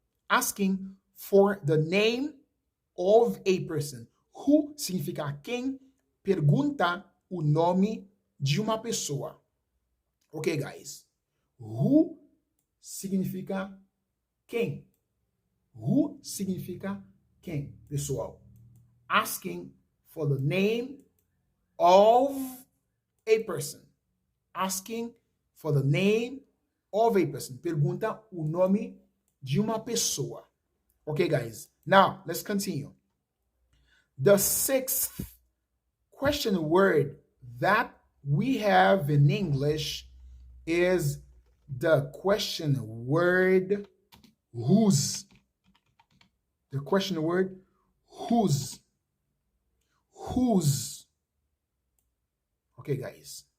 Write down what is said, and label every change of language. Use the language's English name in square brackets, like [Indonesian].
[English] Asking for the name of a person. [Portuguese] Who significa quem pergunta o nome de uma pessoa. [English] Ok, guys. [Portuguese] Who significa quem. Who significa quem, pessoal. [English] Asking for the name of a person. Asking for the name of a person. [Portuguese] Pergunta o nome de uma pessoa. [English] Okay, guys. Now, let's continue. The sixth question word that we have in English is the question word whose. The question word whose. Whose. Okay, guys.